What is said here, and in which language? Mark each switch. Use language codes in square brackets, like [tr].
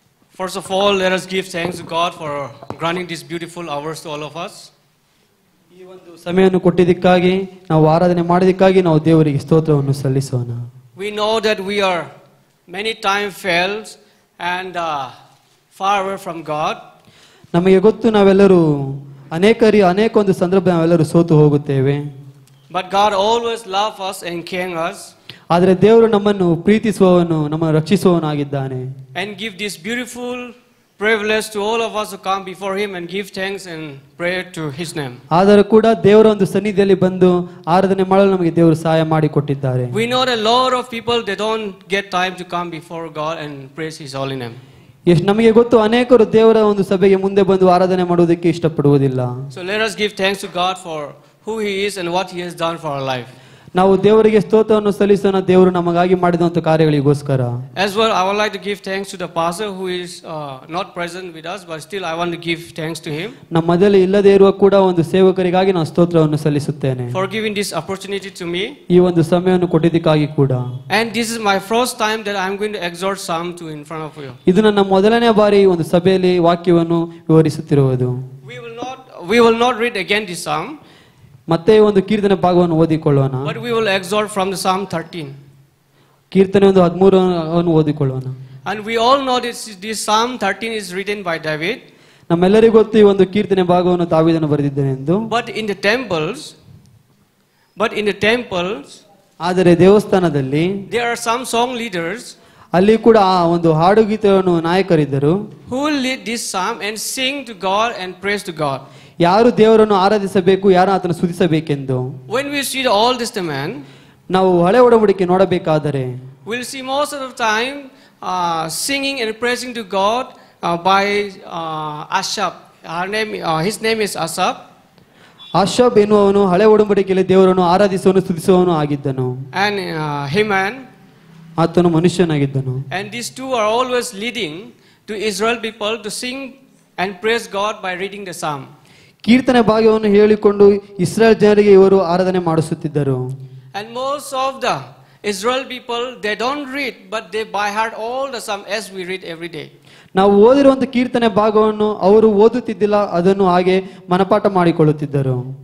[en] First of all, let us give thanks to God for granting these beautiful hours to all of us. [kn] ಈ ಒಂದು ಸಮಯವನ್ನು ಕೊಟ್ಟಿದ್ದಕ್ಕಾಗಿ ನಾವು ಆರಾಧನೆ ಮಾಡಿದ್ದಕ್ಕಾಗಿ ನಾವು ದೇವರಿಗೆ ಸ್ತೋತ್ರವನ್ನು ಸಲ್ಲಿಸೋಣ. [en] We know that we are many times failed and far away from God. [kn] ನಮಗೆ ಗೊತ್ತು ನಾವೆಲ್ಲರೂ ಅನೇಕ ಒಂದು ಸಂದರ್ಭ ನಾವೆಲ್ಲರೂ ಸೋತು ಹೋಗುತ್ತೇವೆ. [en] But God always loves us and cares us. [kn] ಆದರೆ ದೇವರು ನಮ್ಮನ್ನು ಪ್ರೀತಿಸುವವನು ನಮ್ಮನ್ನು ರಕ್ಷಿಸುವವನಾಗಿದ್ದಾನೆ. [en] And give this beautiful privilege to all of us to come before Him and give thanks and prayer to His name. [kn] ಆದರೂ ಕೂಡ ದೇವರ ಒಂದು ಸನ್ನಿಧಿಯಲ್ಲಿ ಬಂದು ಆರಾಧನೆ ಮಾಡಲು ನಮಗೆ ದೇವರು ಸಹಾಯ ಮಾಡಿಕೊಟ್ಟಿದ್ದಾರೆ. [en] We know that a lot of people they don't get time to come before God and praise His holy name. [kn] ನಮಗೆ ಗೊತ್ತು ಅನೇಕರು ದೇವರ ಒಂದು ಸಭೆಗೆ ಮುಂದೆ ಬಂದು ಆರಾಧನೆ ಮಾಡುವುದಕ್ಕೆ ಇಷ್ಟಪಡುವುದಿಲ್ಲ. [en] So let us give thanks to God for who He is and what He has done for our life. [kn] ನಾವು ದೇವರಿಗೆ ಸ್ತೋತ್ರವನ್ನು ಸಲ್ಲಿಸೋಣ ದೇವರು ನಮಗಾಗಿ ಮಾಡಿದಂತ ಕಾರ್ಯಗಳಿಗೋಸ್ಕರ. [en] As well, I would like to give thanks to the pastor who is not present with us, but still I want to give thanks to him. [kn] ನಮ್ಮ ಮಧ್ಯದಲ್ಲಿ ಇಲ್ಲದೆ ಇರುವ ಕೂಡ ಒಂದು ಸೇವಕರಿಗಾಗಿ ನಾನು ಸ್ತೋತ್ರವನ್ನು ಸಲ್ಲಿಸುತ್ತೇನೆ. [en] For giving this opportunity to me. [kn] ಈ ಒಂದು ಸಮಯವನ್ನು ಕೊಟ್ಟಿದ್ದಕ್ಕಾಗಿ ಕೂಡ. [en] And this is my first time that I am going to exhort Psalm 2 in front of you. [kn] ಇದು ನನ್ನ ಮೊದಲನೇ ಬಾರಿ ಒಂದು ಸಭೆಯಲ್ಲಿ ವಾಕ್ಯವನ್ನು ವಿವರಿಸುತ್ತಿರುವುದು. [en] We will not read again this psalm. [kn] ಮತ್ತೆ ಒಂದು ಕೀರ್ತನೆ ಭಾಗವನ್ನು ಓದಿಕೊಳ್ಳೋಣ. [en] But we will exhort from the Psalm 13. [kn] ಕೀರ್ತನೆ ಒಂದು 13 ಅನ್ನು ಓದಿಕೊಳ್ಳೋಣ. [en] And we all know this Psalm 13 is written by David. [kn] ನಮ್ಮೆಲ್ಲರಿಗೂ ಗೊತ್ತು ಈ ಒಂದು ಕೀರ್ತನೆ ಭಾಗವನ್ನು ದಾವೀದನು ಬರೆದಿದ್ದಾನೆ ಎಂದು. [en] But in the temples [kn] ಆದರೆ ದೇವಸ್ಥಾನದಲ್ಲಿ [en] there are some song leaders [kn] ಅಲ್ಲಿ ಕೂಡ ಒಂದು ಹಾಡುಗೀತೆಯನ್ನು ನಾಯಕರಿದ್ದರು. [en] who will lead this psalm and sing to God and praise to God. [kn] ಯಾರು ದೇವರನ್ನು ಆರಾಧಿಸಬೇಕು ಯಾರು ಆತನ ಸ್ತುತಿಸಬೇಕೆಂದು. [en] When we see the Old Testament, [kn] ನಾವು ಹಳೆ ಒಡಂಬಡಿಕೆ ನೋಡಬೇಕಾದರೆ [en] we'll see most of the time singing and praising to God by Asaph. His name is Asaph. [kn] ಆಶಾಬ್ ಎನ್ನುವವನು ಹಳೆ ಒಡಂಬಡಿಕೆಯಲ್ಲಿ ದೇವರನ್ನು ಆರಾಧಿಸುವನು ಸ್ತುತಿಸುವವನು ಆಗಿದ್ದನು. [en] And Heman. [kn] ಆತನು ಮನುಷ್ಯನಾಗಿದ್ದನು. [en] And these two are always leading to Israel people to sing and praise God by reading the psalm. [kn] ಕೀರ್ತನೆ ಭಾಗವನ್ನು ಹೇಳಿಕೊಂಡು ಇಸ್ರಾಯೇಲ್ ಜನರಿಗೆ ಇವರು ಆರಾಧನೆ ಮಾಡಿಸುತ್ತಿದ್ದರು. [en] And most of the Israel people, they don't read, but they by heart all the psalm as we read every day. [kn] ನಾವು ಓದಿರುವಂತ ಕೀರ್ತನೆ ಭಾಗವನ್ನು ಅವರು ಓದುತ್ತಿದ್ದಿಲ್ಲ, ಅದನ್ನು ಹಾಗೆ ಮನಪಾಠ ಮಾಡಿಕೊಳ್ಳುತ್ತಿದ್ದರು.